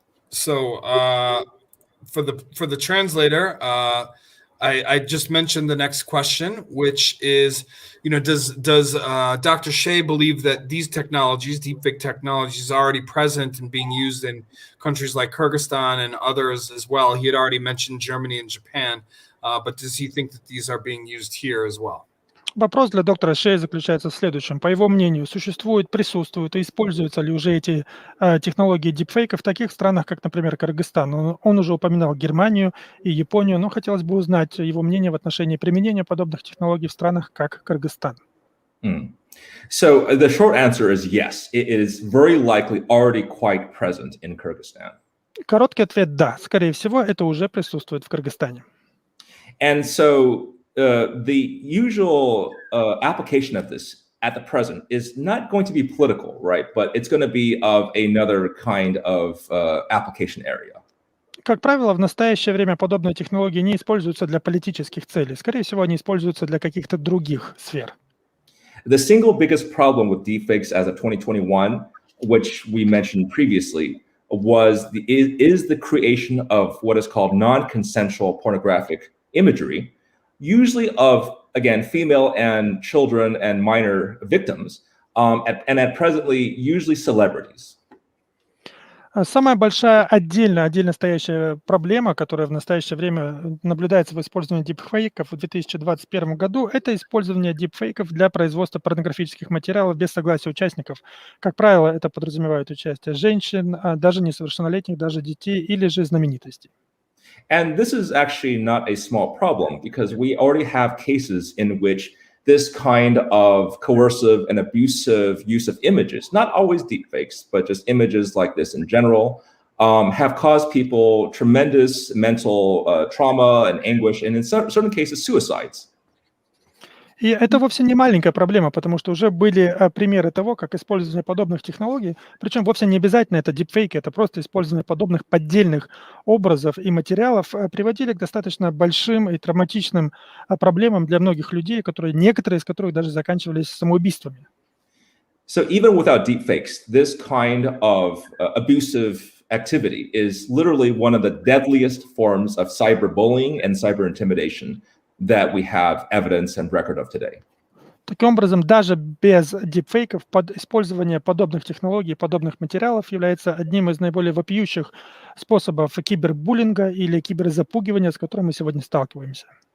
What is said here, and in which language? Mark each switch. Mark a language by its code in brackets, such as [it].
[en] So for the translator, I just mentioned the next question, which is, does Dr. Hsieh believe that these technologies, deepfake technologies, are already present and being used in countries like Kyrgyzstan and others as well? He had already mentioned Germany and Japan, but does he think that these are being used here as well? [ru] Вопрос для доктора Hsieh заключается в следующем. По его мнению, присутствуют и используются ли уже эти технологии дипфейка в таких странах, как, например, Кыргызстан? Он уже упоминал Германию и Японию, но хотелось бы узнать его мнение в отношении применения подобных технологий в странах, как Кыргызстан. [en] So the short answer is yes. It is very likely already quite present in Kyrgyzstan. [ru] Короткий ответ – да. Скорее всего, это уже присутствует в Кыргызстане. [en] And so the usual application of this at the present is not going to be political, right? But it's going to be of another kind of application area. [ru] Как правило, в настоящее время подобные технологии не используются для политических целей. Скорее всего, они используются для каких-то других сфер. [en] The single biggest problem with deepfakes as of 2021, which we mentioned previously, is the creation of what is called non-consensual pornographic imagery, usually of, again, female and children and minor victims, and at presently, usually celebrities. [ru] Самая большая отдельно стоящая проблема, которая в настоящее время наблюдается в использовании дипфейков в 2021 году, это использование дипфейков для производства порнографических материалов без согласия участников. Как правило, это подразумевает участие женщин, даже несовершеннолетних, даже детей или же знаменитостей. [en] And this is actually not a small problem because we already have cases in which this kind of coercive and abusive use of images, not always deepfakes, but just images like this in general, have caused people tremendous mental trauma and anguish, and in certain cases, suicides. [ru] И это вовсе не маленькая проблема, потому что уже были примеры того, как использование подобных технологий, причем вовсе не обязательно это дипфейки, это просто использование подобных поддельных образов и материалов приводили к достаточно большим и травматичным проблемам для многих людей, некоторые из которых даже заканчивались самоубийствами. [en] So even without deepfakes, this kind of abusive activity is literally one of the deadliest forms of cyberbullying and cyber intimidation that we have evidence and record of today. [ru] Таким образом, даже без дипфейков использование подобных технологий, подобных материалов является одним из наиболее вопиющих способов кибербуллинга или киберзапугивания, с которым мы сегодня сталкиваемся.